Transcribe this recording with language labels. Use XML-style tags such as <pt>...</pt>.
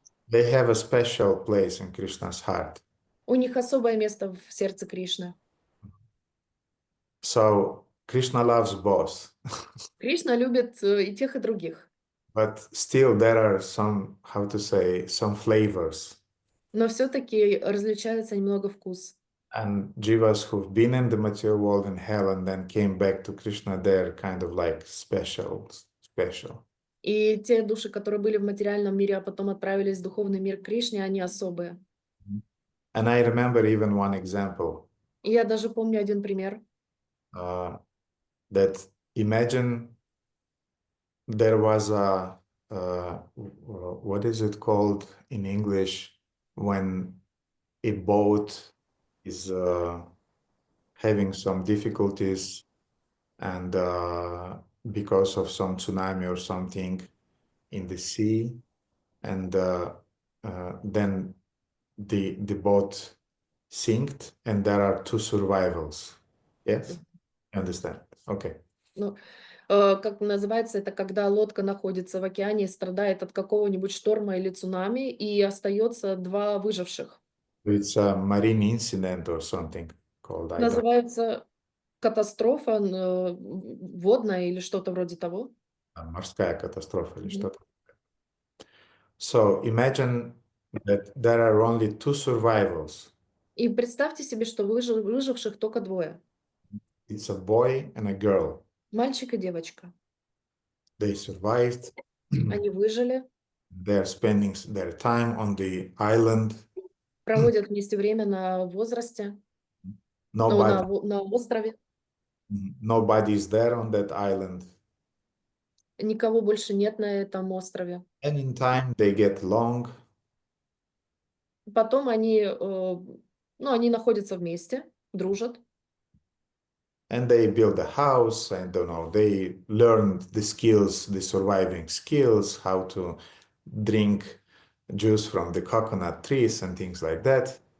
<en>They have a special place in Krishna's heart.</en> <ru>У них особое место в сердце Кришны.</ru> <en>So Krishna loves both,</en> <ru>Кришна любит и тех, и других.</ru> <en>but still there are some, how to say, some flavors.</en> <ru>Но все-таки различается немного вкус.</ru> <en>And jivas who've been in the material world in hell and then came back to Krishna, they're kind of like special.</en> <ru>И те души, которые были в материальном мире, а потом отправились в духовный мир Кришне, они особые.</ru> <en>And I remember even one example</en> <ru>И я даже помню один пример.</ru> <en>That imagine there was a, what is it called in English when a boat is having some difficulties and because of some tsunami or something in the sea, and then the boat sinked and there are two survivals. Yes? You understand? Okay.</en> <ru>Ну, как называется это, когда лодка находится в океане и страдает от какого-нибудь шторма или цунами, и остается два выживших.</ru> <en>It's a marine incident or something called, I don't know.</en> <ru>Называется катастрофа водная или что-то вроде того. Морская катастрофа или Мгм. что-то.</ru> <en>So imagine that there are only two survivals.</en> <ru>И представьте себе, что выживших только двое.</ru> <en>It's a boy and a girl.</en> <ru>Мальчик и девочка.</ru> <en>They survived.</en> <ru>Они выжили,</ru> <en>They're spending their time on the island.</en> <ru>проводят вместе время на возрасте,</ru> <en>Nobody,</en> <ru>на острове.</ru> <en>nobody is there on that island.</en> <ru>Никого больше нет на этом острове.</ru> <en>And in time they get along.</en> <ru>Потом они находятся вместе, дружат.</ru> <en>And they build a house, I don't know, they learn the skills, the surviving skills, how to drink juice from the coconut trees and things like that.</en>